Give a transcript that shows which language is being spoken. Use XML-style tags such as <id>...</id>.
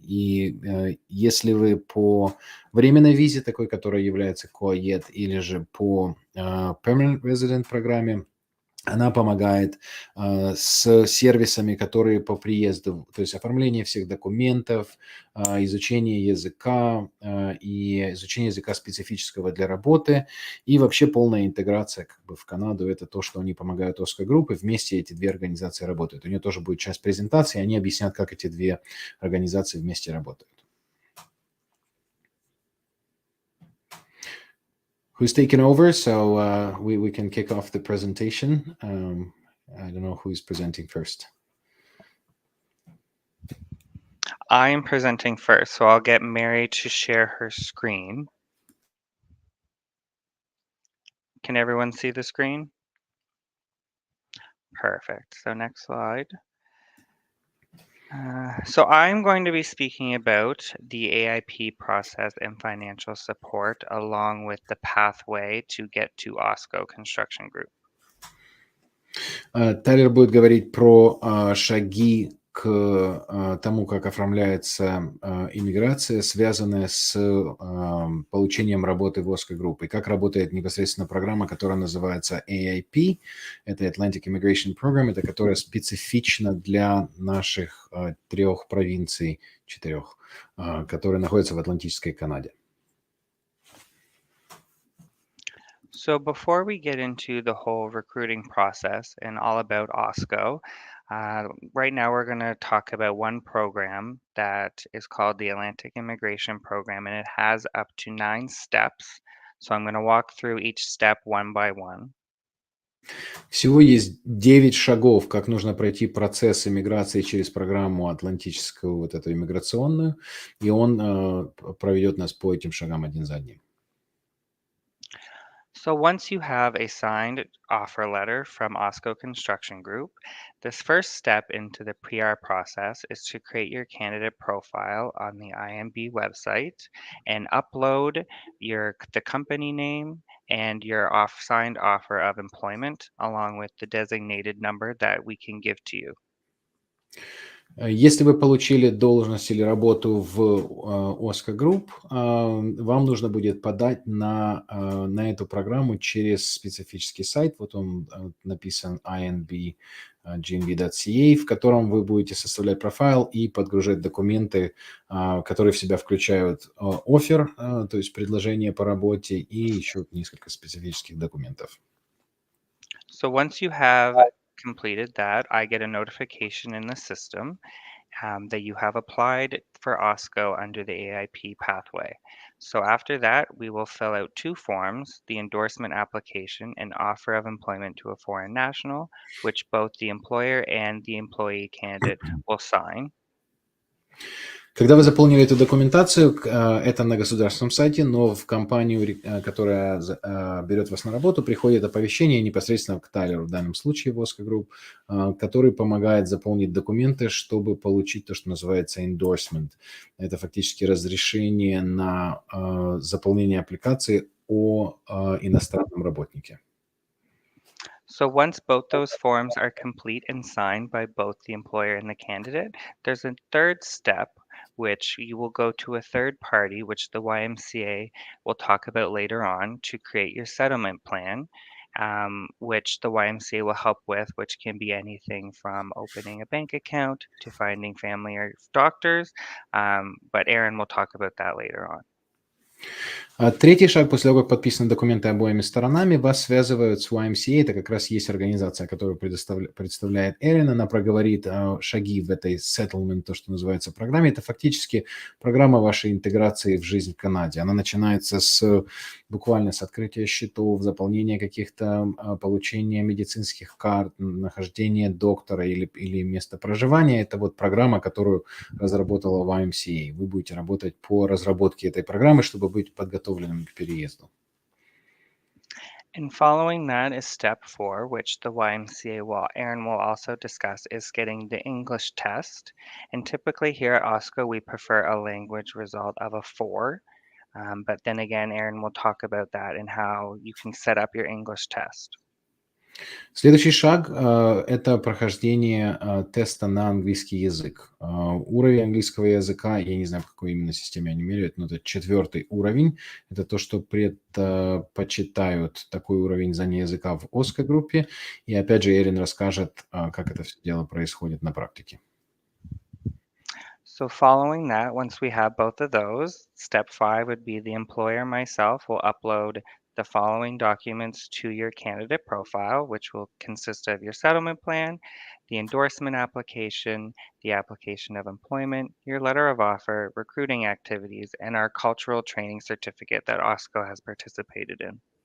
<ru>И если вы по временной визе, такой, которая является COED, или же по Permanent Resident программе, она помогает с сервисами, которые по приезду, то есть оформление всех документов, изучение языка и изучение языка специфического для работы, и вообще полная интеграция как бы в Канаду. Это то, что они помогают OSCO Group, и вместе эти две организации работают. У нее тоже будет часть презентации, они объяснят, как эти две организации вместе работают.</ru> <en>Who's taking over, so we can kick off the presentation. I don't know who's presenting first. I'm presenting first, so I'll get Mary to share her screen. Can everyone see the screen? Perfect. So next slide. So I'm going to be speaking about the AIP process and financial support along with the pathway to get to OSCO Construction Group.</en> <ru>Тайлер будет говорить про шаги к тому, как оформляется иммиграция, связанная с получением работы в OSCO Group, и как работает непосредственно программа, которая называется AIP, это Atlantic Immigration Program, это которая специфична для наших 3 провинций, 4, которые находятся в Атлантической Канаде.</ru> <en>So before we get into the whole recruiting process and all about OSCO, right now we're going to talk about one program that is called the Atlantic Immigration Program, and it has up to 9 steps. So I'm going to walk through each step one by one.</en> <ru>Всего есть 9 шагов, как нужно пройти процесс иммиграции через программу атлантическую, вот эту иммиграционную, и он проведет нас по этим шагам один за одним.</ru> <en>So once you have a signed offer letter from OSCO Construction Group, this first step into the PR process is to create your candidate profile on the IMB website and upload the company name and your signed offer of employment along with the designated number that we can give to you.</en> <ru>Если вы получили должность или работу в OSCO Group, вам нужно будет подать на эту программу через специфический сайт. Вот он написан inb.gnv.ca, в котором вы будете составлять профайл и подгружать документы, которые в себя включают оффер, то есть предложение по работе, и еще несколько специфических документов.</ru> <en>So once you have completed that, I get a notification in the system that you have applied for OSCO under the AIP pathway. So after that, we will fill out 2 forms, the endorsement application and offer of employment to a foreign national, which both the employer and the employee candidate will sign.</en> <ru>Когда вы заполнили эту документацию, это на государственном сайте, но в компанию, которая берет вас на работу, приходит оповещение непосредственно к Тайлеру, в данном случае в OSCO Group, который помогает заполнить документы, чтобы получить то, что называется endorsement. Это фактически разрешение на заполнение аппликации о иностранном работнике. So once both those forms are complete and signed by both the employer and the candidate, there's a third step, which you will go to a third party, which the YMCA will talk about later on, to create your settlement plan, which the YMCA will help with, which can be anything from opening a bank account to finding family or doctors, but Erin will talk about that later on. Третий шаг, после того, как подписаны документы обоими сторонами, вас связывают с YMCA. Это как раз есть организация, которую представляет Эрин. Она проговорит шаги в этой settlement, то, что называется, программе. Это фактически программа вашей интеграции в жизнь в Канаде. Она начинается буквально с открытия счетов, заполнения каких-то, получения медицинских карт, нахождения доктора или места проживания. Это вот программа, которую разработала YMCA. Вы будете работать по разработке этой программы, чтобы быть подготовленным к переезду.</ru> <en>And following that is step 4, which the YMCA Erin will also discuss, is getting the English test. And typically here at OSCO, we prefer a language result of a 4. But then again, Erin will talk about that and how you can set up your English test.</en> <ru>Следующий шаг – это прохождение теста на английский язык. Уровень английского языка, я не знаю, в какой именно системе они меряют, но это 4 уровень. Это то, что предпочитают такой уровень знания языка в OSCO-группе. И опять же, Эрин расскажет, как это все дело происходит на практике.</ru> <en>So following that, once we have both of those, step 5 would be the employer myself will upload the following documents to your candidate profile, which will consist of your settlement plan, the endorsement application, the application of employment, your letter of offer, recruiting activities, and our cultural training certificate that OSCO has participated in.</en>